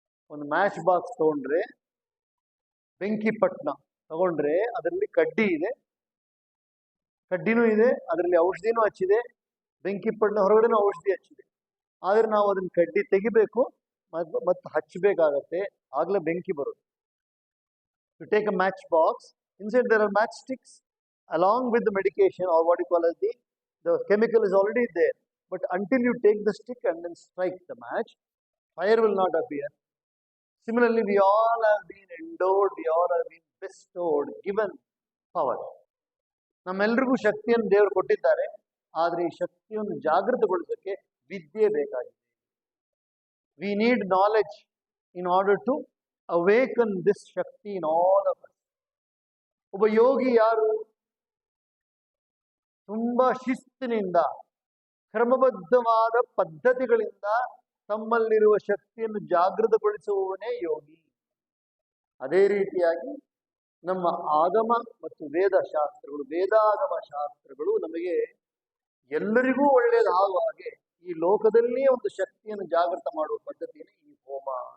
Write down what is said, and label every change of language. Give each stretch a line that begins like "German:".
Kannada: ಒಂದು match box ತಗೊಂಡ್ರೆ, ಬೆಂಕಿ ಪಟ್ನ ತಗೊಂಡ್ರೆ ಅದರಲ್ಲಿ ಕಡ್ಡಿ ಇದೆ, ಕಡ್ಡಿನೂ ಇದೆ, ಅದರಲ್ಲಿ ಔಷಧಿನೂ ಹಚ್ಚಿದೆ, ಬೆಂಕಿ ಪಟ್ನ ಹೊರಗಡೆನೂ ಔಷಧಿ ಹಚ್ಚಿದೆ. ಆದ್ರೆ ನಾವು ಅದನ್ನ ಕಡ್ಡಿ ತೆಗಿಬೇಕು ಮತ್ತು ಹಚ್ಚಬೇಕಾಗತ್ತೆ, ಆಗ್ಲೇ ಬೆಂಕಿ ಬರುತ್ತೆ.
English: You take a match box, inside there are matchsticks along with the medication, or what you call as the chemical is already there. But until you take the stick and then strike the match, fire will not appear. Similarly, we all have been endowed, we all have been bestowed, given power.
Kannada: ನಮ್ಮೆಲ್ಲರಿಗೂ ಶಕ್ತಿಯನ್ನು ದೇವರು ಕೊಟ್ಟಿದ್ದಾರೆ. ಆದರೆ ಈ ಶಕ್ತಿಯನ್ನು ಜಾಗೃತಗೊಳಿಸೋಕೆ ವಿದ್ಯೆ ಬೇಕಾಗಿದೆ.
English: We need knowledge in order to awaken this Shakti in all of us.
Kannada: ಒಬ್ಬ ಯೋಗಿ ಯಾರು? ತುಂಬಾ ಶಿಸ್ತಿನಿಂದ, ಕ್ರಮಬದ್ಧವಾದ ಪದ್ಧತಿಗಳಿಂದ ತಮ್ಮಲ್ಲಿರುವ ಶಕ್ತಿಯನ್ನು ಜಾಗೃತಗೊಳಿಸುವವನೇ ಯೋಗಿ. ಅದೇ ರೀತಿಯಾಗಿ ನಮ್ಮ ಆಗಮ ಮತ್ತು ವೇದಶಾಸ್ತ್ರಗಳು, ವೇದಾಗಮ ಶಾಸ್ತ್ರಗಳು ನಮಗೆ ಎಲ್ಲರಿಗೂ ಒಳ್ಳೆಯದಾಗುವ ಹಾಗೆ ಈ ಲೋಕದಲ್ಲಿಯೇ ಒಂದು ಶಕ್ತಿಯನ್ನು ಜಾಗೃತ ಮಾಡುವ ಪದ್ಧತಿಯೇ ಈ ಹೋಮ.